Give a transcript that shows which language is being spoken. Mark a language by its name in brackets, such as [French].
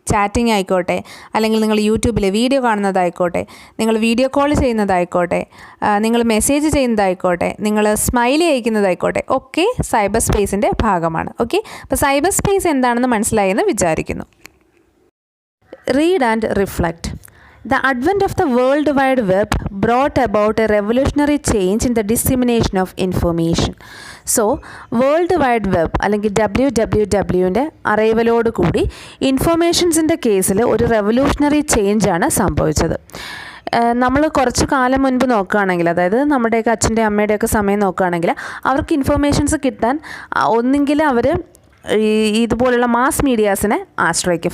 [Malayalam] Chatting ആയിക്കോട്ടെ, അല്ലെങ്കിൽ നിങ്ങൾ യൂട്യൂബിൽ വീഡിയോ കാണുന്നതായിക്കോട്ടെ, നിങ്ങൾ വീഡിയോ കോൾ ചെയ്യുന്നതായിക്കോട്ടെ, നിങ്ങൾ മെസ്സേജ് ചെയ്യുന്നതായിക്കോട്ടെ, നിങ്ങൾ സ്മൈലി അയക്കുന്നതായിക്കോട്ടെ, ഒക്കെ സൈബർ സ്പേസിൻ്റെ ഭാഗമാണ്. ഓക്കെ, അപ്പോൾ സൈബർ സ്പേസ് എന്താണെന്ന് മനസ്സിലായെന്ന് വിചാരിക്കുന്നു. [English] Read and reflect. The advent of the World Wide Web brought about a revolutionary change in the dissemination of information. [Malayalam] So, world wide web അല്ലെങ്കിൽ WWWൻ്റെ അറൈവലോട് കൂടി ഇൻഫോർമേഷൻസിൻ്റെ കേസിൽ ഒരു റെവല്യൂഷണറി ചേഞ്ചാണ് സംഭവിച്ചത്. നമ്മൾ കുറച്ച് കാലം മുൻപ് നോക്കുകയാണെങ്കിൽ, അതായത് നമ്മുടെയൊക്കെ അച്ഛൻ്റെ അമ്മയുടെയൊക്കെ സമയം നോക്കുകയാണെങ്കിൽ, അവർക്ക് ഇൻഫോർമേഷൻസ് കിട്ടാൻ ഒന്നെങ്കിൽ അവർ ഇതുപോലുള്ള മാസ് മീഡിയാസിനെ ആശ്രയിക്കും.